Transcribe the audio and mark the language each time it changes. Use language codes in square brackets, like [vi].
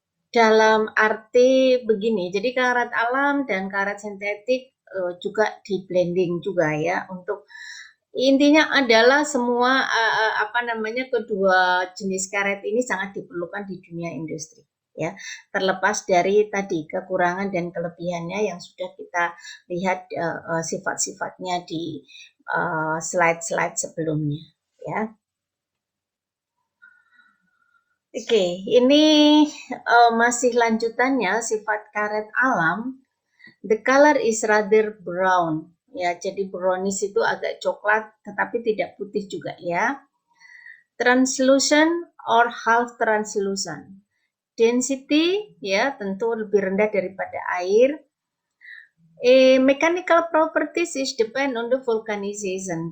[id] Dalam arti begini, jadi karet alam dan karet sintetik juga di blending juga ya, untuk intinya adalah semua apa namanya kedua jenis karet ini sangat diperlukan di dunia industri ya, terlepas dari tadi kekurangan dan kelebihannya yang sudah kita lihat sifat-sifatnya di slide-slide sebelumnya ya. Oke, ini masih lanjutannya sifat karet alam. [en] The color is rather brown. [id] Ya, jadi brownish itu agak coklat tetapi tidak putih juga ya. [en] Translucent or half translucent. [id] Density ya tentu lebih rendah daripada air. [en] Mechanical properties is depend on the vulcanization.